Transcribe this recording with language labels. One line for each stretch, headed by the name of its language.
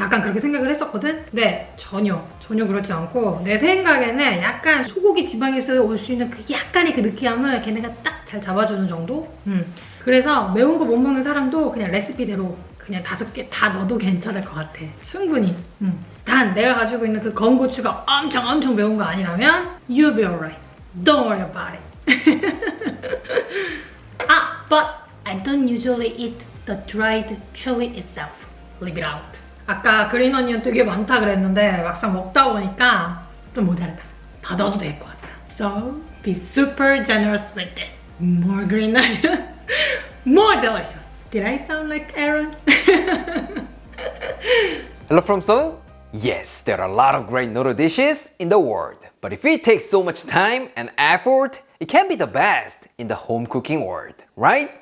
Korean: 약간 그렇게 생각을 했었거든? 근데 전혀 그렇지 않고 내 생각에는 약간 소고기 지방에서 올 수 있는 그 약간의 그 느끼함을 걔네가 딱 잘 잡아주는 정도? 그래서 매운 거 못 먹는 사람도 그냥 레시피대로 그냥 5개 다 넣어도 괜찮을 것 같아. 충분히. 단 내가 가지고 있는 그 건고추가 엄청 매운 거 아니라면 You'll be alright.
English: Don't worry about it. But I don't usually eat the dried chili itself. Leave it out.
Korean: 아까 그린 어니언 되게 많다 그랬는데 막상 먹다 보니까 좀 모자르다. 더 넣어도 될 것 같다.
English: So be super generous with this. More green onion. More delicious. Did I sound like Aaron? Hello from Seoul? Yes, there are a lot of great noodle dishes in the world. But if it takes so much time and effort, it can be the best in the home cooking world, right?